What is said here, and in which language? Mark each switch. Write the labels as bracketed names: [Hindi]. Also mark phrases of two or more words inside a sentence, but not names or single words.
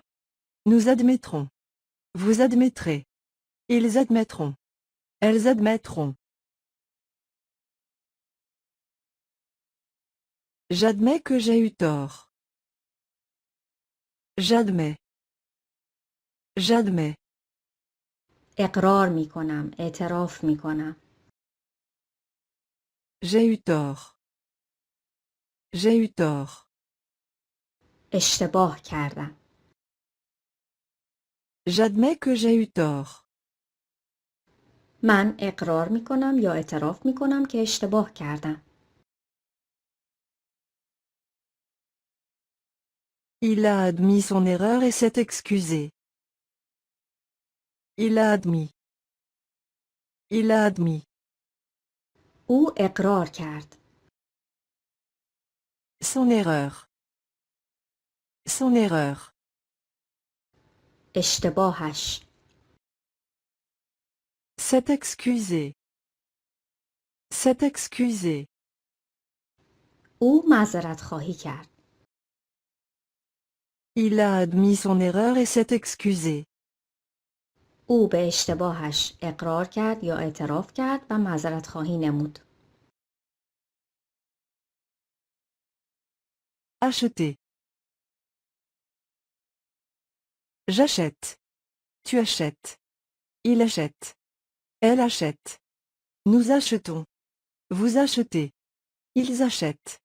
[French] Nous admettrons. Vous admettrez. Ils admettront. Elles admettront. J'admets que j'ai eu tort. J'admets. J'admets. [Persian] اقرار می کنم. اعتراف می کنم. [French] J'ai eu tort. J'ai eu tort. [Persian] اشتباه کردم. [French] J'admets que j'ai eu tort. [Persian] من اقرار می کنم یا اعتراف می کنم که اشتباه کردم. [French] Il a admis son erreur et s'est excusé. Il a admis. Il a admis. [Persian] او اقرار کرد. [French] Son erreur. Son erreur. [Persian] اشتباهش. [French] S'est excusé. S'est excusé. [Persian] او معذرت خواهی کرد. [French] Il a admis son erreur et s'est excusé. [Persian] او به اشتباهش اقرار کرد یا اعتراف کرد و معذرت خواهی نمود. [French] Acheter. J'achète. Tu achètes. Il achète. Elle achète. Nous achetons. Vous achetez. Ils achètent.